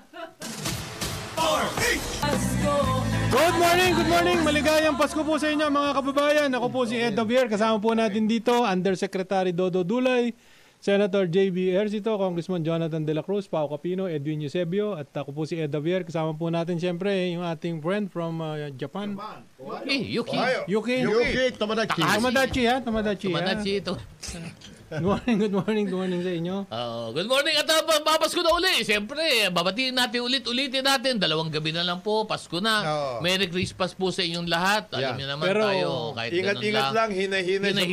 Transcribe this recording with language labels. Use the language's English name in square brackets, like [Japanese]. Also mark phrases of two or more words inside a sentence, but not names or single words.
[English] Good morning! [Filipino] Maligayang Pasko po sa inyo mga kababayan. Ako po si Ed Javier. Kasama po natin dito, Undersecretary Dodo Dulay, Senator J.B. Ejercito, Congressman Jonathan De La Cruz, Pao Capino, Edwin Eusebio, at ako po si Ed Javier. Kasama po natin siyempre yung ating [English] friend from Japan. [Filipino] Yuki. Yuki. Tomodachi. Tamadachi ha? Tamadachi. Tumanachi ito. [English] Good morning [Filipino] sa inyo. [English] Good morning [Filipino] at papasko na uli. Siyempre, babatiin natin ulitin natin. 2 gabi na lang po, Pasko na. [English] Merry Christmas [Filipino] po sa inyong lahat. Alam niyo naman Pero, tayo, kahit Ingat-ingat lang, hinay-hinay sa